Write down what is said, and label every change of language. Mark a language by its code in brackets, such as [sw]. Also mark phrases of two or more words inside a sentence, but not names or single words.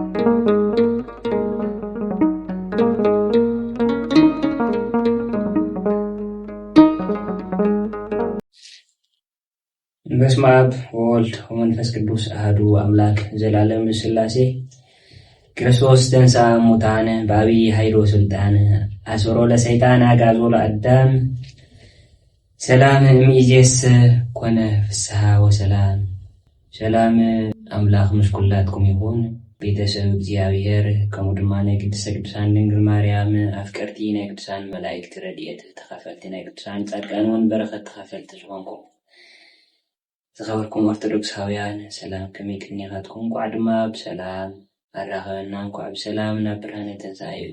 [gez] በስመ አብ ወወልድ ወመንፈስ ቅዱስ አሐዱ አምላክ ዘላለም ሥላሴ ክርስቶስ ተንሥአ እሙታን በአብይ ኃይል ወሥልጣን አስሮ ለሰይጣን አግዓዞ ለአዳም ሰላም እምይእዜሰ ኮነ ፍስሐ ወሰላም [ti] ሰላም አምላክ ምስኩላትኩም ይሁን ቤተሰብ እግዚአብሔር ከሙድማነ ቅድስተ ቅዱሳን ድንግል ማርያም አፍቀርቲ ናይ ቅዱሳን መላእክት ረድኤት ተኸፈልቲ ናይ ቅዱሳን ጻድቃን ወንበረኸት ተኸፈልቲ ዝኾንኩም ዝኸበርኩም ኦርቶዶክሳውያን ሰላም ከመይ ቅድሚያትኩም ቋዕ ድማ ብሰላም አራኸና እንኳዕ ብሰላም ናብ ብርሃነ ትንሣኤኡ